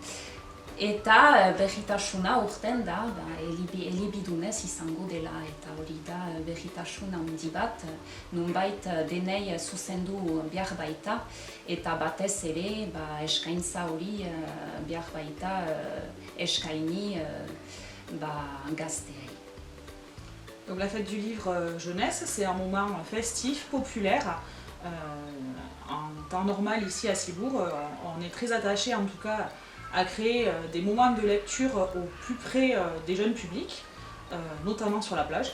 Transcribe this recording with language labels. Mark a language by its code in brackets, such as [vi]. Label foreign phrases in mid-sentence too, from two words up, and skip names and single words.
[eu] Eta berritasuna urten da, elebidunez izango dela, eta hori da berritasuna handi bat, nunbait denei zuzendu behar baita, eta batez ere eskaintza hori behar baita eskaini gazteei. [fr] Donc la fête du livre jeunesse, c'est un moment festif, populaire. En temps normal ici à Cibourg, on est très attaché en tout cas à créer des moments de lecture au plus près des jeunes publics, notamment sur la plage.